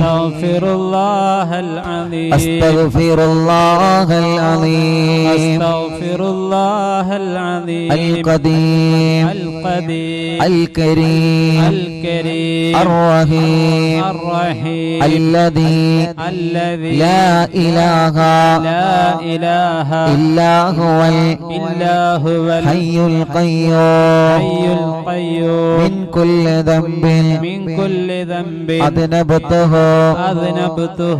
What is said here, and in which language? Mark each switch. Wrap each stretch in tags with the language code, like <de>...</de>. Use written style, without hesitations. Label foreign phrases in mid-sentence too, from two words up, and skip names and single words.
<ar>أستغفر الله العليم, أستغفر الله العليم, أستغفر الله العليم, അൽ ഖദീം, അൽ ഖദീം, അൽ കരീം, അൽ കരീം, الرحيم, الرحيم, അല്ലദീ الذي لا إله لا إله إلا هو إلا هو حي القيوم الحي القيوم من كل ذنب من كل ذنب أذنبته أذنبته</ar>